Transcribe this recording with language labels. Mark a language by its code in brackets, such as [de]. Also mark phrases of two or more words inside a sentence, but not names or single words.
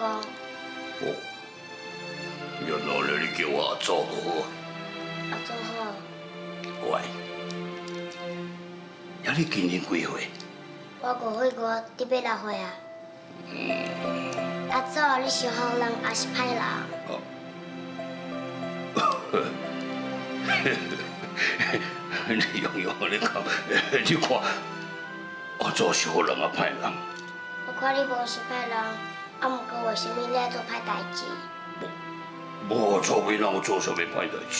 [nan] 哦，原来你叫我阿祖好。阿祖好。乖。呀，你今年几岁？我5岁外，你要6岁啊。阿祖，你是好人还是歹人？你用你讲，你看，阿祖是好人啊，歹人？我看你无是歹人，啊，毋过为什么你爱做歹代志？无做咩人有做啥物歹代志？